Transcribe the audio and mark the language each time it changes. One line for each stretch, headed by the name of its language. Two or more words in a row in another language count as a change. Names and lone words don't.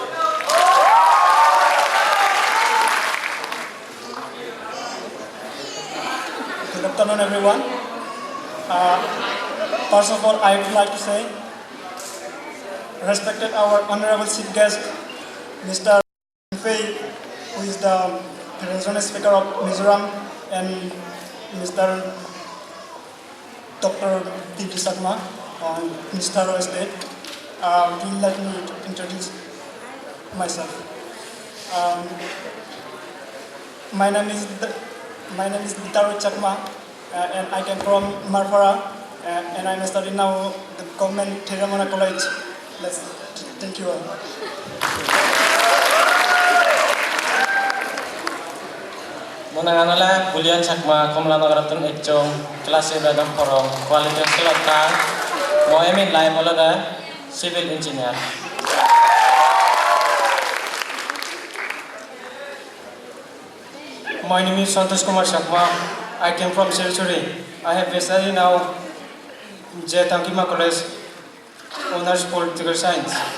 English: Good afternoon, everyone. First of all, I would like to say, respected our honorable chief guest, Mr. Fei, who is the regional speaker of Mizoram, and Mr. Dr. T.D. Chakma, Minister of State. Will let me introduce myself. My name is Ditaru Chakma, and I came from Marfara, and I'm studying now the government Theramana College. Thank you all. Monanole Bulian Chakma, Komla Nagaratun Echong, Class 11 Porong, Quality Selata, Moemin Lai Molada, Civil Engineer. My name is Santosh Kumar Chakma. I came from Silchuri. I have studied now J. Tankima College, Honors Political Science.